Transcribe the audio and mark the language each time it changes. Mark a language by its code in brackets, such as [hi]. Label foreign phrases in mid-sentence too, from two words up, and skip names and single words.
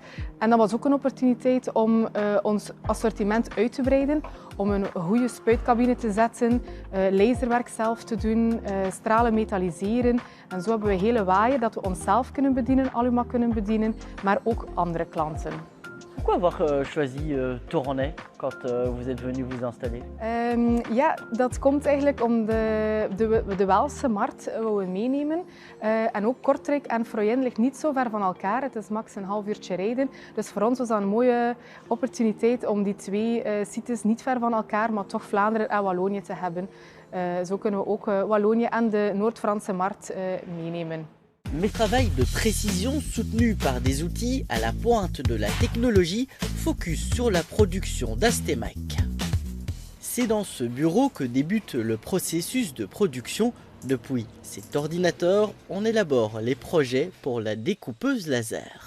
[nl] En dat was ook een opportuniteit om ons assortiment uit te breiden. Om een goede spuitcabine te zetten, laserwerk zelf te doen, stralen metalliseren. En zo hebben we hele waaien dat we onszelf kunnen bedienen, Alumak kunnen bedienen, maar ook andere klanten. [fr] Pourquoi avoir choisi Tournai quand vous êtes venu vous installer? [nl] Ja, dat komt eigenlijk om de Waalse markt we meenemen. En ook Kortrijk en Froyen ligt niet zo ver van elkaar. Het is max een half uurtje rijden. Dus voor ons was dat een mooie opportuniteit om die twee sites niet ver van elkaar, maar toch Vlaanderen en Wallonië te hebben. Zo kunnen we ook Wallonië en de Noord-Franse markt meenemen. [fr] Mais travail de précision soutenu par des outils à la pointe de la technologie, focus sur la production d'Astemac. C'est dans ce bureau que débute le processus de production. Depuis cet ordinateur, on élabore les projets pour la découpeuse laser.